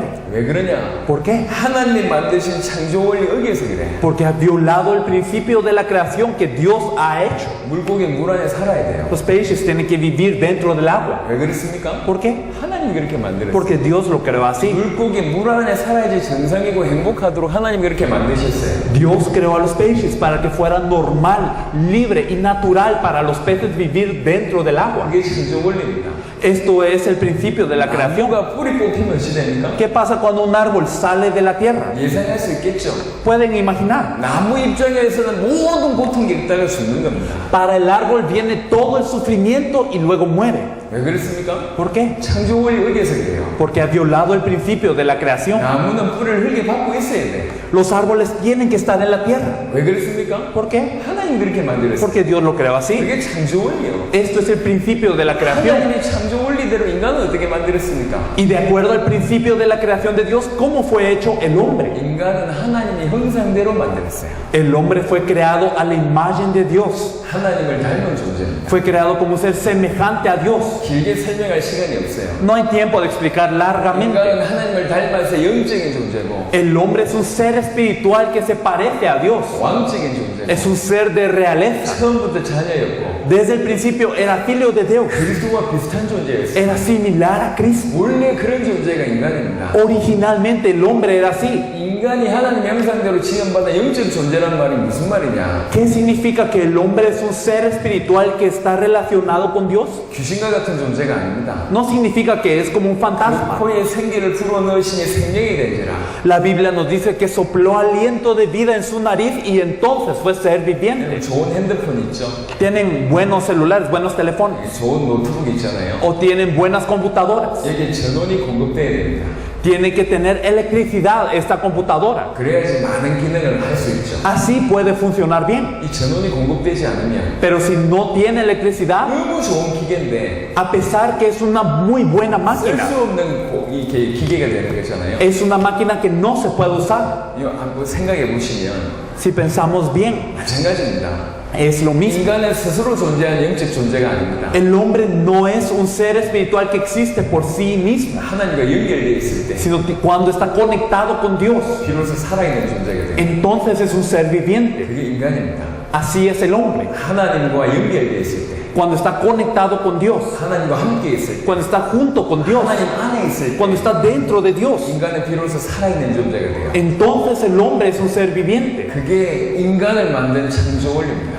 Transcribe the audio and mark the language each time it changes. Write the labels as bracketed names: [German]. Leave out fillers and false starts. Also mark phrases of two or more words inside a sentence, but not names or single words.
[Korean] 왜 그러냐? [Spanish] ¿Por qué? [Korean] 하나님 만드신 창조 원리 어기에서 그래. [Spanish] Porque ha violado el principio de la creación que Dios ha hecho. [Korean] 물고기는 물 안에 살아야 돼요. [Spanish] Los peces tienen que vivir dentro del agua. [Korean] 왜 그렇습니까? [Spanish] ¿Por qué? [Korean] 하나님이 그렇게 만들었어요. [Spanish] Porque Dios lo creó así. [Korean] 물고기 물 안에 살아야지 정상이고 행복하도록 하나님 그렇게 만드셨어요. [Spanish] Dios creó a los peces para que fuera normal, libre y natural para los peces vivir dentro del agua. [Korean] 그게 창조 원리입니다. [Spanish] Esto es el principio de la creación. [Korean] 나무가 뿌리 뽑히면 어찌 됩니까? [Spanish] ¿Qué pasa cuando un árbol sale de la tierra? [Korean] 예상할 수 있겠죠. [Spanish] Pueden imaginar. [Korean] 나무 입장에서는 모든 고통 겪다가 죽는 겁니다. [Spanish] Para el árbol viene todo el sufrimiento y luego muere. [Korean] 왜 그렇습니까? [Spanish] ¿Por qué? [Korean] 창조 원리 어기에서 그래요. [Spanish] Porque ha violado el principio de la creación. [Korean] 나무는 뿌리를 흙에 받고 있어야 돼. [Spanish] Los árboles tienen que estar en la tierra. [Korean] 왜 그렇습니까? [Spanish] ¿Por qué? [Korean] 하나님 그렇게 만들었어요. [Spanish] Porque Dios lo creó así. [Korean] 그게 창조 원리예요. [Spanish] Esto es el principio de la creación. [Korean] 하나님의 창조 원리대로 인간은 어떻게 만들었습니까? [Spanish] Y de acuerdo al principio de la creación de Dios, ¿cómo fue hecho el hombre? [Korean] 인간은 하나님의 형상대로 만들었어요. [Spanish] El hombre fue creado a la imagen de Dios. [Korean] 하나님을 닮은 존재입니다. [Spanish] Fue creado como un ser semejante a Dios. [Korean] 길게 설명할 시간이 없어요. [Spanish] No hay tiempo de explicar largamente. [Korean] 인간은 하나님을 닮아서 영적인 존재고 [Spanish] El hombre es un ser espiritual que se parece a Dios. [Korean] 왕적인 존재고 [Spanish] Es un ser de realeza. [Korean] 처음부터 자녀였고 [Spanish] Desde el principio era filho de Dios. [Korean] 그리스도와 비슷한 존재였어요. 비슷했습니다. [Spanish] era similar a Cristo. [Korean] 원래 그런 존재가 인간입니다. [Spanish] Originalmente el hombre era así. [Korean] 인간이 하나님 형상대로 지음받아 영적 존재란 말이 무슨 말이냐? [Spanish] ¿Qué significa que el hombre es un ser espiritual que está relacionado con Dios? [Korean] 귀신과 같은 존재가 아닙니다. [Spanish] No significa que es como un fantasma. [Korean] 코에 생기를 불어넣으시니 생명이 된지라. [Spanish] La Biblia nos dice que sopló aliento de vida en su nariz y entonces fue ser viviente. [Korean] 좋은 핸드폰 있죠? [Spanish] Tienen buenos celulares, buenos teléfonos, [Korean] 좋은 노트북 있잖아요. [Spanish] o tienen buenas computadoras. [Korean] 여기에 전원이 공급돼야 됩니다. [Spanish] Tiene que tener electricidad esta computadora. [Korean] 그래야지 많은 기능을 할 수 있죠. [Spanish] Así puede funcionar bien. [Korean] 이 전원이 공급되지 않으면 [Spanish] Pero si no tiene electricidad, [Korean] 너무 좋은 기계인데 [Spanish] a pesar que es una muy buena [Korean] 쓸 [Spanish] máquina, [Korean] 수 없는 이게 기계가 되는 거잖아요. [Spanish] es una máquina que no se puede usar. [Korean] 이거 한번 생각해 보시면 [Spanish] Si pensamos bien, [Korean] 마찬가지입니다. [Spanish] es lo mismo. [Korean] 인간은 스스로 존재하는 영적 존재가 아닙니다. [Spanish] El hombre no es un ser espiritual que existe por sí mismo, [Korean] 하나님과 연결되어 있을 때 [Spanish] sino que cuando está conectado con Dios, [Korean] 비로소 살아있는 존재가 돼요. [Spanish] entonces es un ser viviente. [Korean] 그게 인간입니다. [Spanish] Así es el hombre. [Korean] 하나님과 연결되어 있을 때, [Spanish] Cuando está conectado con Dios, [Korean] 하나님과 함께 있을 때, [Spanish] cuando está junto con Dios, [Korean] 하나님 안에 있을 때 [Spanish] cuando está dentro de Dios, [Korean] 인간은 비로소 살아있는 존재가 돼요. [Spanish] entonces el hombre es un ser viviente. [Korean] 그게 인간을 만든 창조 원리입니다.